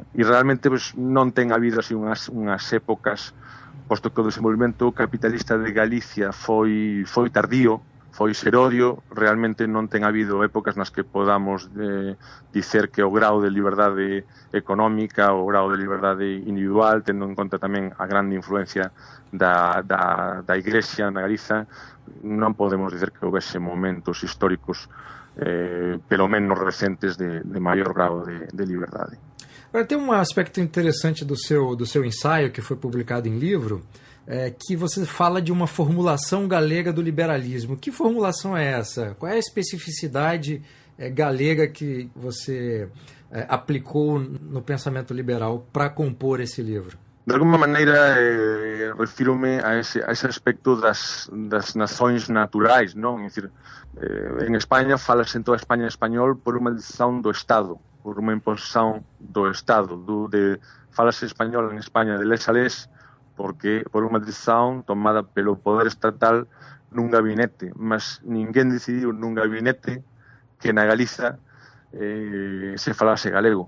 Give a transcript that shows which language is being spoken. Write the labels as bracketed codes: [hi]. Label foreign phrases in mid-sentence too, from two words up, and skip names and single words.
[gl] E realmente pues, non ten habido así unhas épocas, posto que o desenvolvemento capitalista de Galicia foi tardío, foi serodio, realmente non ten habido épocas nas que podamos dicer que o grau de liberdade económica, o grau de liberdade individual, tendo en conta tamén a grande influencia da Iglesia na Galiza, non podemos dicer que houvese momentos históricos pelo menos recentes de maior grau de liberdade. [pt] Agora, tem um aspecto interessante do seu ensaio, que foi publicado em livro, que você fala de uma formulação galega do liberalismo. Que formulação é essa? Qual é a especificidade galega que você aplicou no pensamento liberal para compor esse livro? [gl] De alguma maneira, refiro-me a ese aspecto das nações naturais, non? É dicir, en España falase en toda España español por unha decisión do Estado, por unha imposición do Estado, falase español en España de les a les, porque por unha decisión tomada pelo poder estatal nun gabinete, mas ninguén decidiu nun gabinete que na Galiza se falase galego.